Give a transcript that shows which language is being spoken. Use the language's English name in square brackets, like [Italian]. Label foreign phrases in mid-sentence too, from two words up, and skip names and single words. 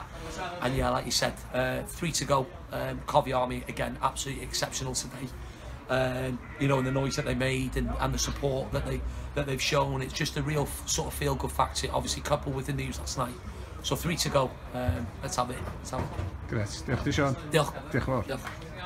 [English] And yeah, like you said, 3 to go. Covey Army again, absolutely exceptional today. You know, and the noise that they made and the support that they've shown. It's just a real sort of feel-good factor. Obviously, coupled with the news last night. So 3 to go. Let's have it. [Welsh] Gret. Diolch ti, Sean. Diolch. Diolch yn fawr. Diolch.